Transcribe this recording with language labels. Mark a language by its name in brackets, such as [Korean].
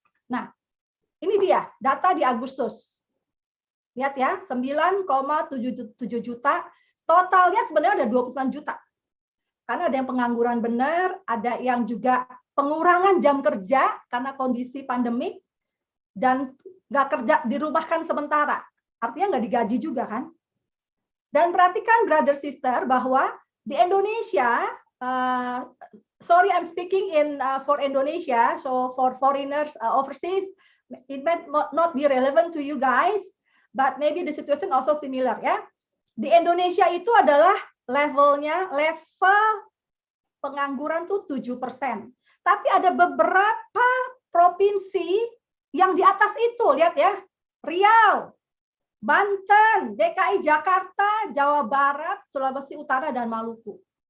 [Indonesian] Nah, ini dia data di Agustus. Lihat ya, 9,77 juta, totalnya sebenarnya ada 29 juta. Karena ada yang pengangguran benar, ada yang juga pengurangan jam kerja karena kondisi pandemik dan nggak kerja, dirumahkan sementara. Artinya nggak digaji juga kan? Dan perhatikan brother sister bahwa di Indonesia, [English] sorry I'm speaking for Indonesia, so for foreigners overseas, it might not be relevant to you guys, but maybe the situation also similar ya. [Indonesian] Di Indonesia itu adalah level pengangguran tuh 7%. Tapi ada beberapa provinsi yang di atas itu, lihat ya, Riau, Banten, DKI Jakarta, Jawa Barat, Sulawesi Utara, dan Maluku.